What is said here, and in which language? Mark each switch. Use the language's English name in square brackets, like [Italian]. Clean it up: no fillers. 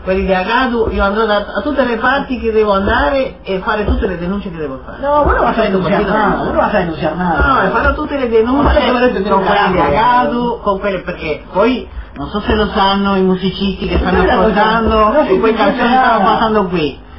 [Italian] Quelli di Agado, [Spanish] yo ando [Italian] a tutte le parti che devo andare e fare tutte le denunce che devo fare. [Spanish] No, vos no vas a denunciar nada. [Italian] No, farò tutte le denunce con quelli di Agado, con quelli, perché poi, non so se lo sanno i musicisti che stanno ascoltando, e quei canzoni stanno passando qui.